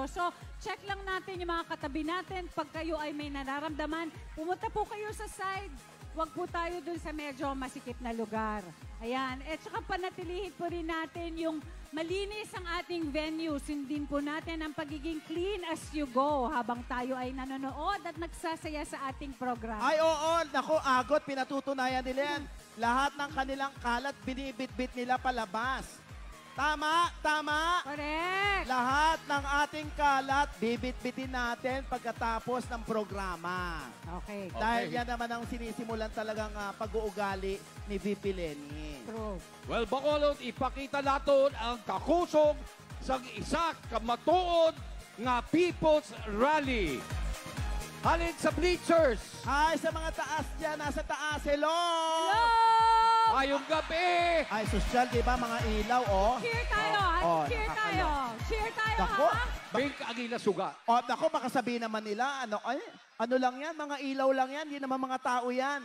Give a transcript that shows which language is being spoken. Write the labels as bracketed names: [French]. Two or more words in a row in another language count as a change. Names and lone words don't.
[Filipino] So, check lang natin yung mga katabi natin. Pag kayo ay may nararamdaman, pumunta po kayo sa side. Huwag po tayo dun sa medyo masikip na lugar. Ayan. At saka panatilihin po rin natin yung malinis ang ating venue. Sundin po natin ang pagiging [English] clean as you go [Filipino] habang tayo ay nanonood at nagsasaya sa ating program. Ay, oo. Naku, agot. Pinatutunayan nila yan. Lahat ng kanilang kalat, binibit-bit nila palabas. Tama, tama. Correct. Lahat ng ating kalat, bibit-bitin natin pagkatapos ng programa. Okay. Dahil yan naman ang sinisimulan talagang pag-uugali ni VP Lenny. True. Well, [Hiligaynon] Bacolod, ipakita natin ang kakusog sa isa kamatuod nga People's Rally. Halin sa bleachers. [Filipino] Hi sa mga taas dyan, nasa taas. Hello! Hello! [Hiligaynon] Ayong gabi! [Filipino] Ay, social, di ba? Mga ilaw, oh. Cheer tayo. Oh, Cheer tayo. Cheer tayo, Nako, ha? Pink Aguila Suga. O, nako, baka sabihin naman nila, ano lang yan, mga ilaw lang yan, hindi naman mga tao yan.